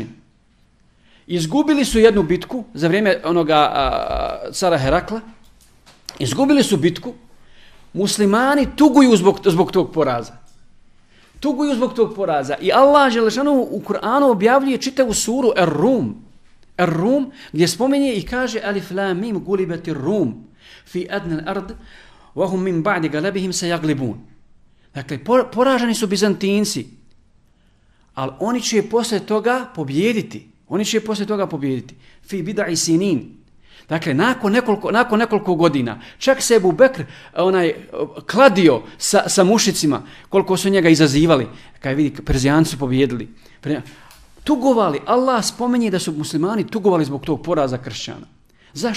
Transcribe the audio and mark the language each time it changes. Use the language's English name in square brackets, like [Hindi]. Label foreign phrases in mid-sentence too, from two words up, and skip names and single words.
[Bosnian] Izgubili su jednu bitku za vrijeme onoga cara Herakla. Izgubili su bitku. Muslimani tuguju zbog tog poraza. I Allah dželešanu u Kur'anu objavljuje čitavu suru Ar-Rum, gdje spominje i kaže [Arabic] الم غلبت الروم في أدنى الأرض وهم من بعد غلبهم سيغلبون. [Bosnian] Dakle, poraženi su Bizantinci. Ali oni će poslije toga pobijediti. [Arabic] في بضع سنين. [Bosnian] Dakle, nakon nekoliko godina, čak se Ebu Bekr kladio sa mušicima, koliko su njega izazivali. Kad vidi, Perzijanci su pobijedili. Tugovali. Allah spomenje da su muslimani tugovali zbog tog poraza kršćana. Zašto?